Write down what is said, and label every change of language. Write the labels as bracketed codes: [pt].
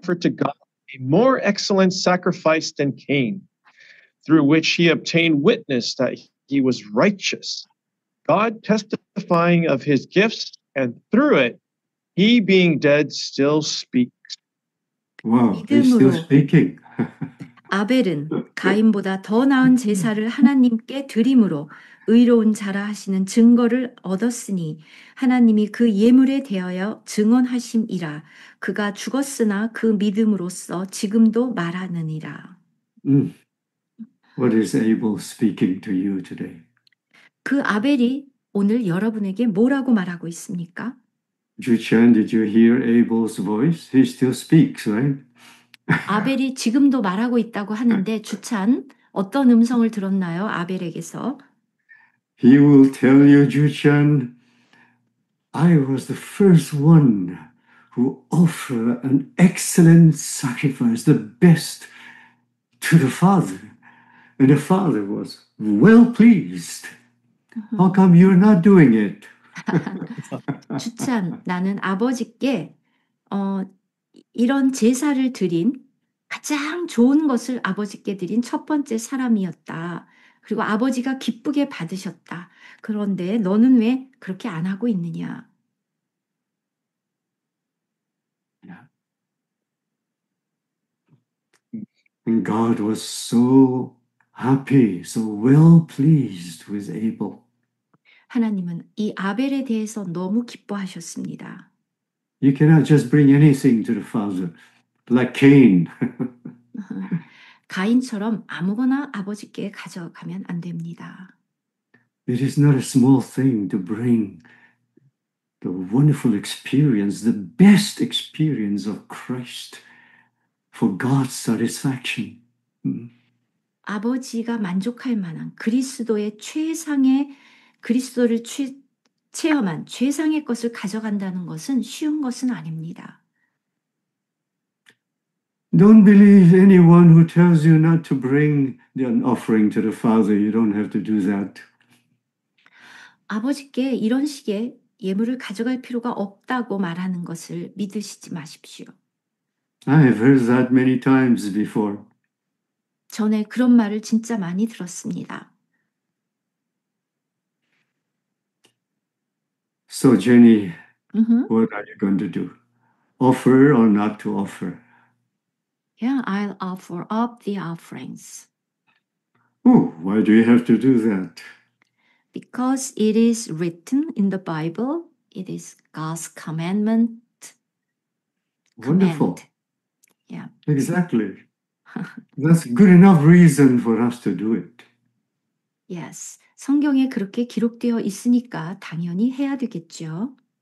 [en] offered to God a more excellent sacrifice than Cain, through which he obtained witness that he was righteous, God testifying of his gifts, and through it, he being dead still speaks. Wow, he's still speaking. [ko] 아벨은 가인보다 더 나은 제사를 하나님께 드림으로 의로운 자라 하시는 증거를 얻었으니 하나님이 그 예물에 대하여 증언하심이라. 그가 죽었으나 그 믿음으로써 지금도 말하느니라. [en] What is Abel speaking to you today? [ko] 그 아벨이 오늘 여러분에게 뭐라고 말하고 있습니까? [en] Juchan, did you hear Abel's voice? He still speaks, right? [ko] 아벨이 지금도 말하고 있다고 하는데 주찬 어떤 음성을 들었나요? 아벨에게서? [en] He will tell you, Juchan, I was the first one who offered an excellent sacrifice, the best, to the Father. And the Father was well pleased. How come you're not doing it? [ko] 주찬, 나는 아버지께 이런 제사를 드린 가장 좋은 것을 아버지께 드린 첫 번째 사람이었다. 그리고 아버지가 기쁘게 받으셨다. 그런데 너는 왜 그렇게 안 하고 있느냐? [en] And God was so happy, so well pleased with Abel. [ko] 하나님은 이 아벨에 대해서 너무 기뻐하셨습니다. [en] You cannot just bring anything to the Father, like Cain. [ko] 가인처럼 아무거나 아버지께 가져가면 안 됩니다. [en] It is not a small thing to bring the wonderful experience, the best experience of Christ for God's satisfaction. [ko] 아버지가 만족할 만한 그리스도의 최상의 그리스도를 체험한 최상의 것을 가져간다는 것은 쉬운 것은 아닙니다. [en] Don't believe anyone who tells you not to bring an offering to the Father. You don't have to do that. [ko] 아버지께 이런 식의 예물을 가져갈 필요가 없다고 말하는 것을 믿으시지 마십시오. [en] I have heard that many times before. [ko] 전에 그런 말을 진짜 많이 들었습니다. [en] So, Jenny, Mm-hmm. what are you going to do? Offer or not to offer? Yeah, I'll offer up the offerings. Oh, why do you have to do that? Because it is written in the Bible, it is God's commandment. Wonderful. Command. Yeah. Exactly. That's good enough reason for us to do it. Yes. [ko] 성경에 그렇게 기록되어 있으니까 당연히 해야 되겠죠.